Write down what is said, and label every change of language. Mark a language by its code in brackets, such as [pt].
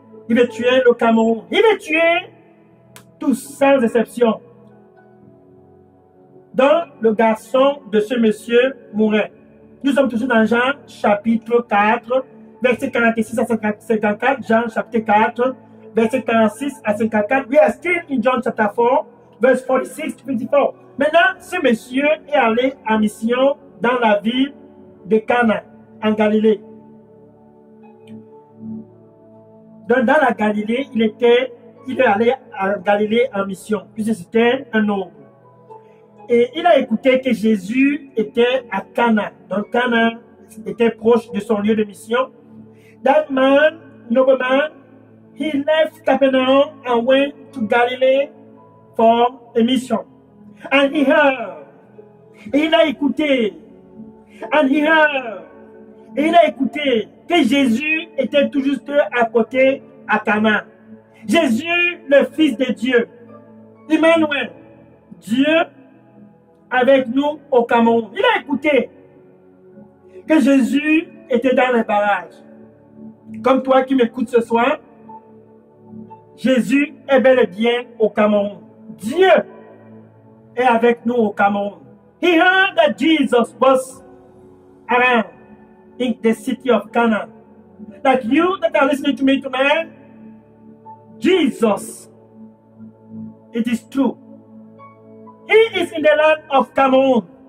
[fr] Il va tuer le Cameroun. Il va tuer tous sans exception. Donc, le garçon de ce monsieur mourait. Nous sommes toujours dans Jean chapitre 4, verset 46 à 54. Jean chapitre 4, verset 46 à 54. [en] We are still in John chapter 4, verse 46 to 54. [fr] Maintenant, ce monsieur est allé en mission dans la ville de Cana, en Galilée. Donc, dans la Galilée, il est allé en Galilée en mission, puisque c'était un noble. Et il a écouté que Jésus était à Cana. Donc, Cana était proche de son lieu de mission. [en] That man, nobleman, he left Capernaum and went to Galilee for a mission. And he heard. [fr] Et il a écouté. [en] And he heard. [fr] Et il a écouté que Jésus était tout juste à côté à Cana. Jésus, le Fils de Dieu. Emmanuel. Dieu avec nous au Cameroun. Il a écouté que Jésus était dans les barrages. Comme toi qui m'écoutes ce soir, Jésus est bel et bien au Cameroun. Dieu est avec nous au Cameroun. [en] He heard that Jesus was around in the city of Cana. Like you that are listening to me tonight, Jesus, it is true. He is in the land of Cameroon.